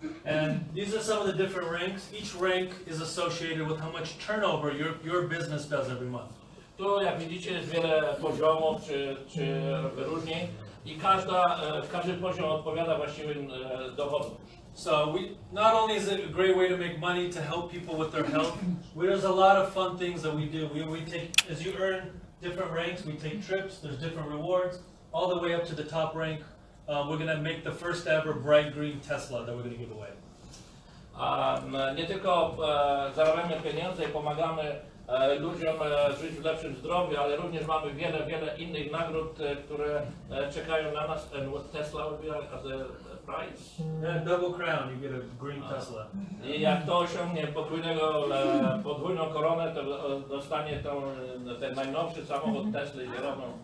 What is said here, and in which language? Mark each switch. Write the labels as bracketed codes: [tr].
[en] And these are some of the different ranks. Each rank is associated with how much turnover your business does every month. [pl] Tu, jak widzicie, jest wiele poziomów czy wyróżnień i każdy poziom odpowiada właściwym dochodom. [en] So not only is it a great way to make money to help people with their health, there's a lot of fun things that we do. We take, as you earn different ranks, we take trips, there's different rewards, all the way up to the top rank. We're going to make the first ever bright green Tesla that we're going to give away. [pl] Nie tylko zarabiamy pieniądze i pomagamy ludziom żyć w lepszym zdrowiu, ale również mamy wiele innych nagród, które czekają na nas. [en] And what Tesla would be as a prize? And double crown, you get a green Tesla. [pl] I jak to osiągnie podwójną koronę, to dostanie ten najnowszy samochód Tesla zieloną.